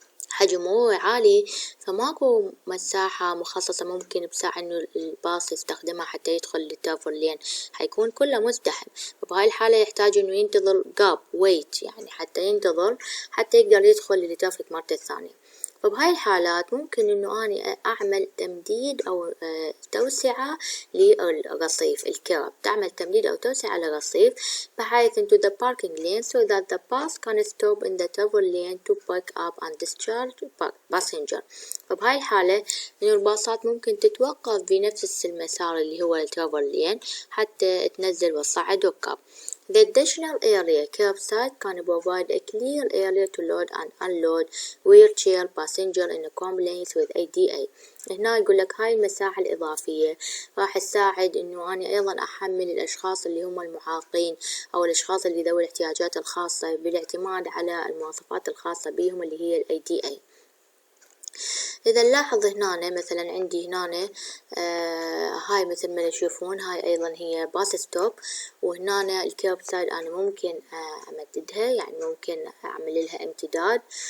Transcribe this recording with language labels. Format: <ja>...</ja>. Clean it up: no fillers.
<ar>حجم مروري عالي فماكو مساحة مخصصة ممكن بساعة إنه الباص يستخدمها حتى يدخل للترافل لين، حيكون كله مزدحم، فبهاي الحالة يحتاج إنه ينتظر جاب wait، يعني حتى ينتظر حتى يقدر يدخل للترافيك مرة ثانية. فبهاي الحالات ممكن إنه أنا أعمل تمديد أو توسعة للرصيف. الكيرب تعمل تمديد أو توسعة للرصيف بحيث</ar> <en>into the parking lane so that the bus can stop in the travel lane to pick up and discharge passenger.</en> <ar>فبهاي الحالة إنه الباصات ممكن تتوقف بنفس المسار اللي هو الترافل لين حتى تنزل وتصعد ركاب.</ar> <en>The additional area curbside can provide a clear area to load and unload wheelchair passenger in compliance with ADA.</en> <ar>هنا يقول لك هاي المساحة الإضافية راح تساعد إنه أنا أيضا أحمل الأشخاص اللي هم المعاقين أو الأشخاص اللي ذوي الاحتياجات الخاصة بالاعتماد على المواصفات الخاصة بهم اللي هي ADA. إذا نلاحظ هنا مثلا عندي هنا هاي مثل ما تشوفون هاي أيضا هي باص ستوب، وهنا الكيرب سايد أنا ممكن أمددها، يعني ممكن أعمل لها امتداد.</ar>